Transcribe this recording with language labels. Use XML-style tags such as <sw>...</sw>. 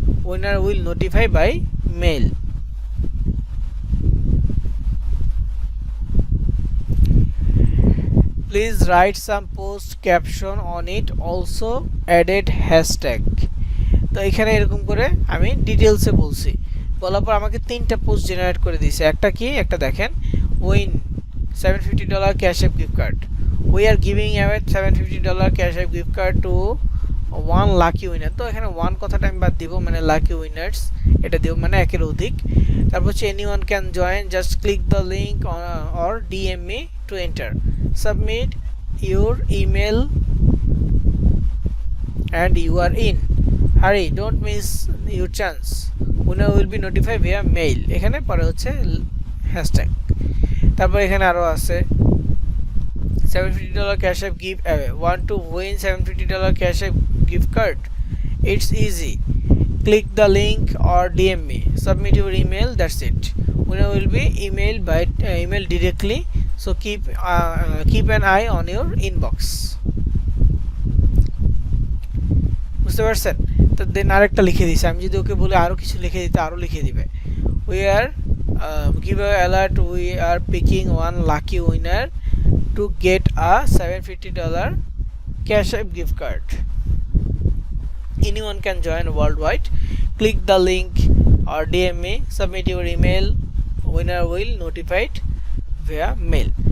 <en>Winner will notify by mail. Please write some post caption on it. Also added hashtag.</en> <bn>তো এখানে এরকম করে আমি ডিটেলসে বলছি, বলার পর আমাকে 3টা পোস্ট জেনারেট করে দিয়েছে। একটা কি, একটা দেখেন,</bn> <en>Win $750 cash app gift card, we are giving away $750 cash app gift card to 1 lucky winner.</en> <bn>তো এখানে 1 কথাটা আমি বাদ দিব, মানে লাকি উইনার্স এটা দিব, মানে একের অধিক। তারপর হচ্ছে</bn> <en>Anyone can join, just click the link or DM me to enter, submit your email and you are in, hurry don't miss your chance, winner will be notified via mail।</en> <bn>এখানে পরে হচ্ছে হ্যাশট্যাগ। তারপর এখানে আরো আছে</bn> <en>$750 cash app giveaway, want to win $750 cash app gift card, it's easy, click the link or DM me, submit your email, that's it, winner will be email directly, so keep an eye on your inbox।</en> <bn>বুঝতে পারছেন? তো দেন আরেকটা লিখে দিয়েছে, আমি যদি ওকে বলে আরও কিছু লিখে দিতে আরও লিখে দিবে,</bn> <en>We are give alert, we are picking 1 lucky winner to get a $750 cash app gift card, anyone can join world wide, click the link or DM me, submit your email, winner will notified via mail.</en>